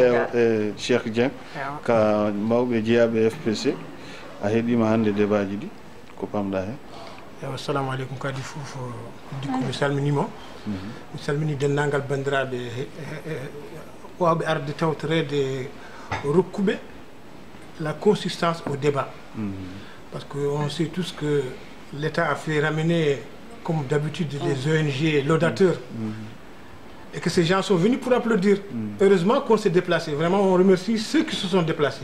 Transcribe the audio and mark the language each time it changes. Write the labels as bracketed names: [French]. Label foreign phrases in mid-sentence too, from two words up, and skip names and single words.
[Fula] e Cheikh Dieng ka mawɓe jeeyaɓe FPC a heeɗima hande débat ji ɗi ko pamɗa hen [Arabic] assalamu aleykum [Fula] kadi fof dikko mi salminimo mi salmini denndangal bandiraɓe wawɓe arde tawtorede rokkuɓe [French] la consistance au débat parce que on sait tous que l'État a fait ramener comme d'habitude les ONG laudateurs et que ces gens sont venus pour applaudir. Heureusement qu'on s'est déplacé. Vraiment, on remercie ceux qui se sont déplacés.